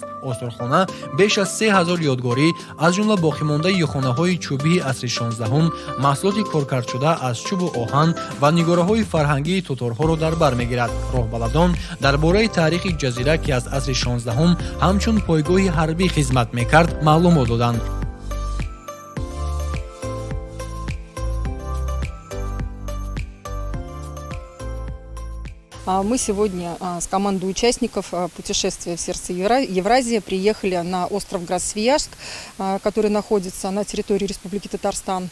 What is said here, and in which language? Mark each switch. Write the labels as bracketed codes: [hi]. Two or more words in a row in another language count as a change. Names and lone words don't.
[tg] Осорхона беш аз 3000 ёдгорӣ, аз ҷумла боқимондаи хонаҳои чӯбии асри 16-ум, маҳсулоти коркардшуда аз чӯбу оҳан ва нигораҳои фарҳангии Тоторҳоро дар бар мегирад. Роҳбаладон дар бораи таърихи ҷазира, ки аз асри 16-ум ҳамчун пойгоҳи ҳарбӣ хизмат мекард, маълумот доданд. [ru] Мы сегодня с командой участников путешествия в сердце Евразии приехали на остров Град-Свияжск, который находится на территории Республики Татарстан.